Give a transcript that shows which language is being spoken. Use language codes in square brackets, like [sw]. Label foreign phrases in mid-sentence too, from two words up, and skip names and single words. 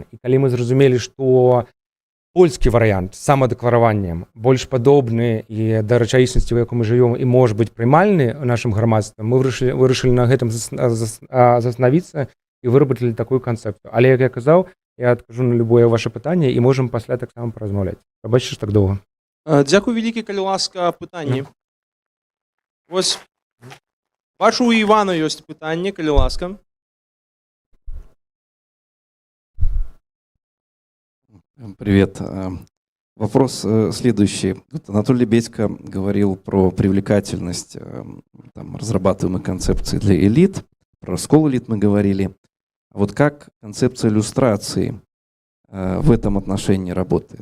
[be] І калі мы зразумелі, што польскі варыянт з самадэклараваннем больш падобны і да рэчаіснасці, у якой мы жывём, і можа быць прымальны ў нашым грамадстве, мы вырашылі на гэтым застанавіцца і вырабілі такую канцэпцыю. Але, як я казаў, я адкажу на любое ваше пытанне і можам пасля таксама паразмаўляць. Прабачце, што так доўга. Дзякуй вялікі, калі ласка, пытанні. Вось, бачу, у Івана ёсць пытанне, калі ласка. [ru] Привет. Вопрос следующий. Анатолий Бедько говорил про привлекательность разрабатываемой концепции для элит. Про раскол элит мы говорили. Вот как концепция иллюстрации в этом отношении работает?